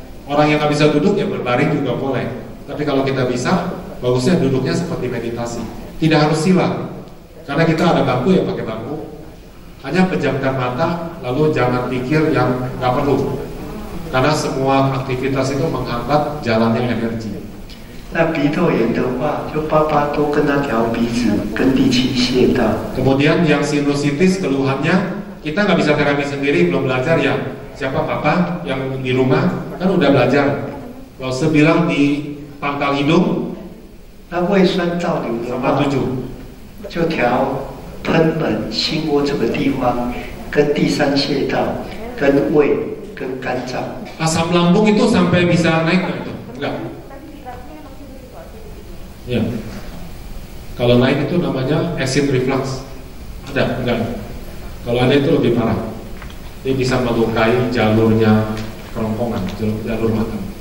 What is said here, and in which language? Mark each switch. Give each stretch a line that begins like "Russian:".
Indonesian: Orang yang nggak bisa duduk ya berbaring juga boleh. Tapi kalau kita bisa, bagusnya duduknya seperti meditasi. Tidak harus sila, karena kita ada bangku ya pakai bangku. Hanya pejamkan mata, lalu jangan pikir yang nggak perlu. Karena semua aktivitas itu menghambat jalannya energi.
Chinese: 那鼻窦炎的话，就爸爸多跟他调鼻子跟第七穴道。
Indonesian: Kemudian yang sinusitis keluhannya kita nggak bisa terapi sendiri, belum belajar ya. Siapa papa yang di rumah kan udah belajar. Kalau sebilang di pangkal hidung,
Chinese: 那胃酸倒流的话，就调贲门、心窝这个地方，跟第三穴道、跟胃、跟肝脏。
Indonesian: asam lambung itu sampai bisa naik nggak itu? Enggak. Ya. Kalau naik itu namanya acid reflux. Ada? Enggak. Kalau ada itu lebih parah. Dia bisa melukai jalurnya kerongkongan, jalur mata.